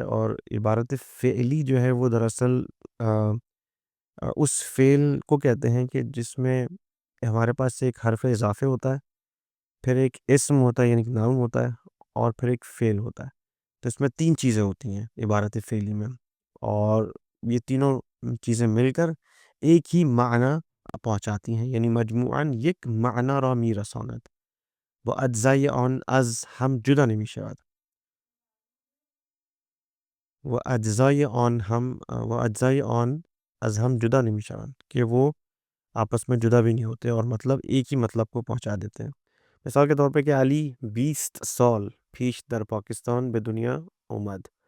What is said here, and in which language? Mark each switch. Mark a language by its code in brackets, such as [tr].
[ur] اور عبارت فعلی جو ہے وہ دراصل اس فعل کو کہتے ہیں کہ جس میں ہمارے پاس ایک حرف اضافے ہوتا ہے، پھر ایک اسم ہوتا ہے یعنی کہ نام ہوتا ہے، اور پھر ایک فعل ہوتا ہے. تو اس میں تین چیزیں ہوتی ہیں عبارت فعلی میں، اور یہ تینوں چیزیں مل کر ایک ہی معنی پہنچاتی ہیں، یعنی [fa] مجموعاً یک معنی را می رساند. و اجزای آن از هم جدا نمی شود. و اجزای آن هم و اجزای آن از هم جدا نمی شوند، [ur] کہ وہ آپس میں جدا بھی نہیں ہوتے اور مطلب ایک ہی مطلب کو پہنچا دیتے ہیں. مثال کے طور پہ کہ [fa] علی 20 سال پیش در پاکستان به دنیا آمد.